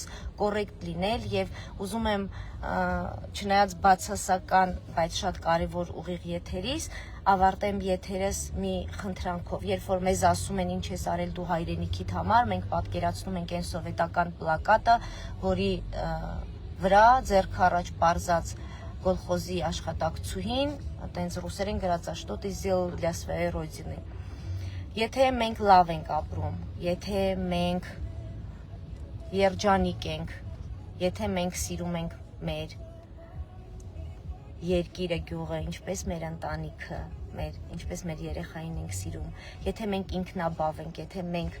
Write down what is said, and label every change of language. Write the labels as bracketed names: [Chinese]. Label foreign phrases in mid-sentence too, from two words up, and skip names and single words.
[Armenian] կոռեկտ լինել եւ ուզում եմ չնայած բացասական, բայց շատ կարեւոր ուղիղ եթերից ավարտեմ եթերս մի խնդրանքով, երբ որ մեզ ասում են ինչ ես արել դու հայրենիքիդ համար, մենք պատկերացնում ենք այն սովետական պլակատը, որի վրա ձեռք առաջ պարզած Գոլխոզի աշխատակցուհին, այտենց ռուսերեն գրած [Russian] «Что ты сделал для своей родины»։ [Armenian] Եթե մենք լավ ենք ապրում, եթե մենք երջանիկ ենք, եթե մենք սիրում ենք մեր երկիրը, գյուղը, ինչպես մեր ընտանիքը, ինչպես մեր երեխային ենք սիրում, եթե մենք ինքնաբավ ենք, եթե մենք